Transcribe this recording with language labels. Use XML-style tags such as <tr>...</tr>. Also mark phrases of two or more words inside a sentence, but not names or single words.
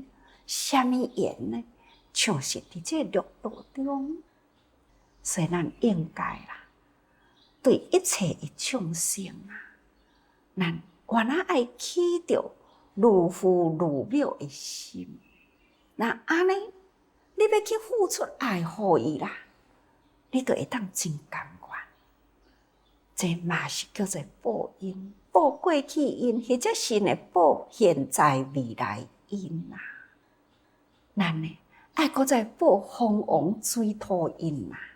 <nan>什么缘呢？就是伫这六道中，所以咱应该啦，对一切的众生啊， 咱原来爱起着如父如母的心。那安尼，你要去付出爱予伊啦，你就会当真甘愿。这嘛是叫做报因，报过去因，或者是呢报现在未来因啦。咱呢爱搁再报风王水土因啦。</nan>